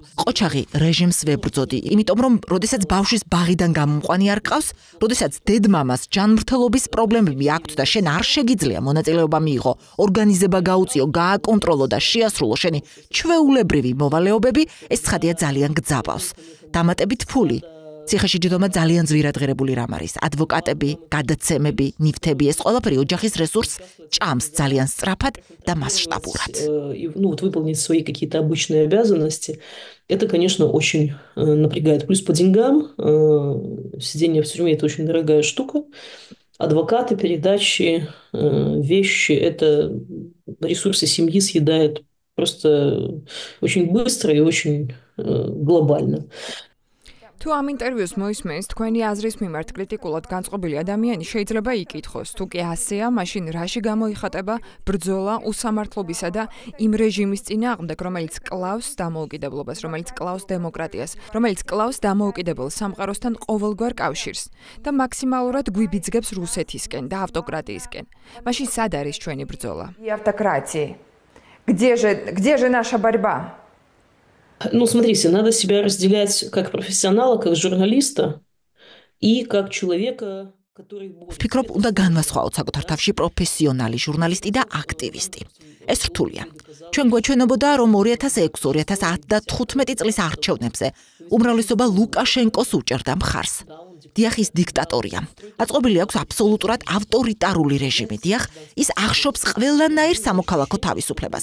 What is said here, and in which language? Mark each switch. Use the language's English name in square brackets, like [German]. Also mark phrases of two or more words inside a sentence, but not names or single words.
[Georgian] ყოჩაღი რეჟიმს ვებრძოდი, იმიტომ რომ როდესაც ბავშვის ბაღიდან გამომყვანი არ ყავს, როდესაც დედმამას ჯანმრთელობის პრობლემები აქვთ და შენ არ შეგიძლია მონაწილეობა მიიღო, ორგანიზება გაუწიო, გააკონტროლო და შეასრულო შენი ჩვეულებრივი მოვალეობები, ეს ცხადია ძალიან გძაბავს. დამატებით ფული. ციხეში ჯდომა ძალიან ძვირადღირებული რამ არის. ადვოკატები, გადაცემები, ნივთები, ეს ყველაფერი ოჯახის რესურსს ჭამს ძალიან სწრაფად და მასშტაბურად. [Russian] Выполнить свои какие-то обычные обязанности, это, конечно, очень напрягает. Плюс по деньгам, сидение в тюрьме – это очень дорогая штука. Адвокаты, передачи, вещи – это ресурсы семьи съедает просто очень быстро и очень глобально. [Georgian] თუ ამ ინტერვიუს მოისმენს, თქვენი აზრის მიმართ კრიტიკულად განწყობილი ადამიანი შეიძლება იკითხოს, თუ კი ასეა, მაშინ რაში გამოიხატება ბრძოლა უსამართლობისა და იმ რეჟიმის წინააღმდეგ, რომელიც კლავს დამოუკიდებლობას, რომელიც კლავს დემოკრატიას, რომელიც კლავს დამოუკიდებელ სამყაროსთან ყოველგვარ კავშირს და მაქსიმალურად გვიბიძგებს რუსეთისკენ და ავტოკრატიისკენ. მაშინ სად არის ჩვენი ბრძოლა? [Russian] Автократии. Где же наша борьба? Ну, смотрите, надо себя разделять как профессионала, как журналиста и как человека, который... [Georgian] Вფიქრობ, უნდა განვასხვაოთ საკუთარ თავში პროფესიონალი ჟურნალისტი და აქტივისტი. ეს რთულია. ჩვენ გვეჩვენებოდა, რომ 2006-2015 წლის არჩევნებზე უმრავლესობა ლუკაშენკოს უჭერდა მხარს. დიახ, ის დიქტატორია. აწყობილი აქვს აბსოლუტურად ავტორიტარული რეჟიმი. დიახ, ის ახშობს ყველანაირ სამოქალაქო თავისუფლებას.